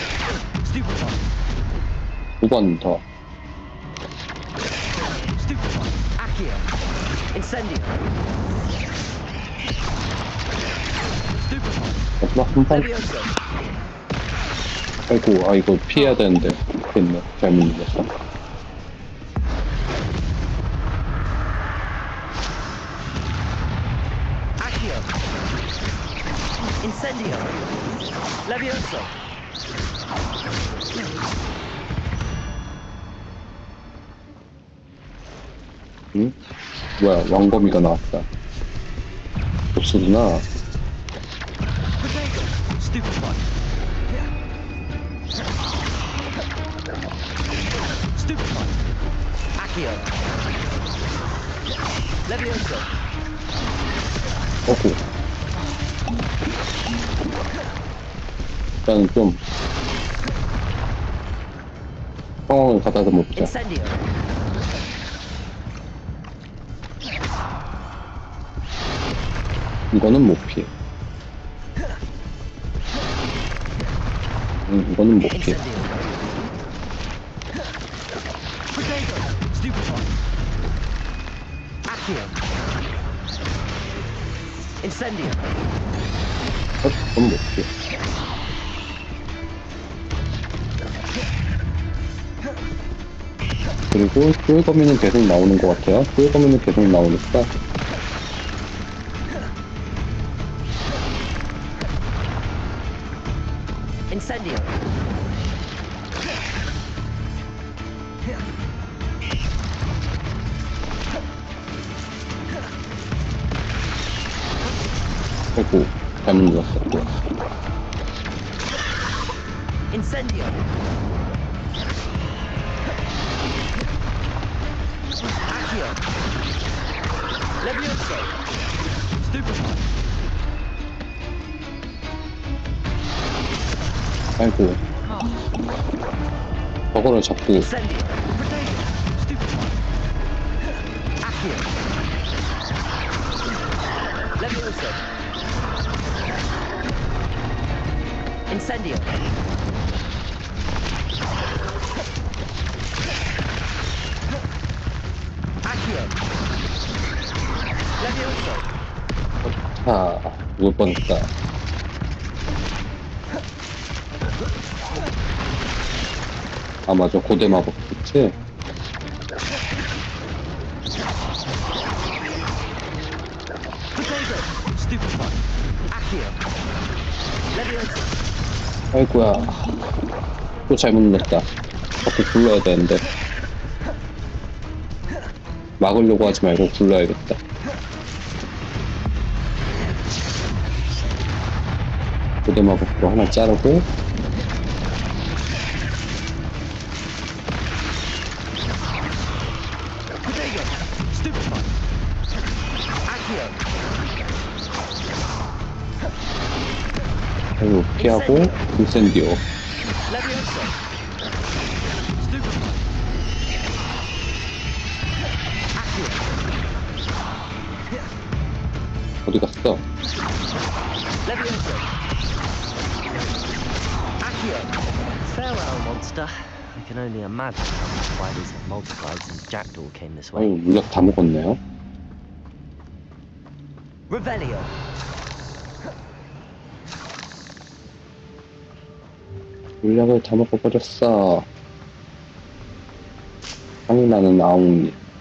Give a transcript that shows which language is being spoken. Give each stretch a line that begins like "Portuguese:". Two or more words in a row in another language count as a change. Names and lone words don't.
Korean: 5번 더. 마지막 한 번. 아이고, 아, 이거 피해야 되는데. 됐네. 잘못 눌렀어. Incendio. Levioso. 응? 뭐야, 왕거미가 나왔다. 보스구나. Stupefy. Stupefy. Accio. Levioso. 어구. 일단은 좀 상황을 가다듬어 보자. Incendio. 이거는 못 피해. 이거는 못 피해. Potato. Stupefy. Accio. Incendio. 이건 못 피해. 그리고 꿀거미는 계속 나오는 것 같아요. 꿀거미는 계속 나오니까 Incendio. 아이고, 잘못 눌렀었고. Incendio. Accio. Levioso. Stupefy. 아이고, 저거를 자꾸 Incendio. Potato. Stupefy. Accio. Levioso. Incendio. Accio. Levioso. 아, 죽을 뻔했다. 아, 맞아. 고대 마법, 그치? Potato. Stupefy. Accio. Levioso. 아이고야. 또 잘못 눌렀다. 자꾸 굴러야 되는데. 막으려고 하지 말고 굴러야겠다. 고대 마법으로 하나 자르고, Potato. Stupefy. Accio. 그리고 피하고, 인센디오. Levioso. Stupefy. Accio. 어디 갔어? Levioso. Accio.
English: Farewell, monster. I can only imagine how the spiders have multiplied since Jackdaw came this way.
Korean: 아유, 물약 다 먹었네요. Revelio. 물약을 다 먹어버렸어. 향이 나는 아웅님.